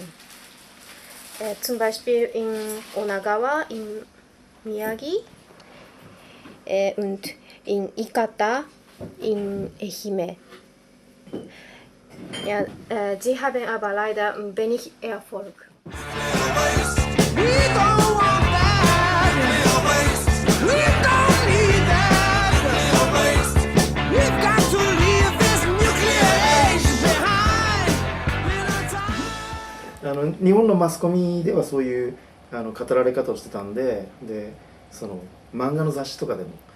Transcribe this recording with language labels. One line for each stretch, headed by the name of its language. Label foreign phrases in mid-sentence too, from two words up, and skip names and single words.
German: Zum Beispiel in Onagawa, in Miyagi und in Ikata in Ehime. Ja, sie haben aber leider wenig Erfolg.
Japanese: 日本のマスコミではそういう語られ方をしてたんで、その漫画の雑誌とかでも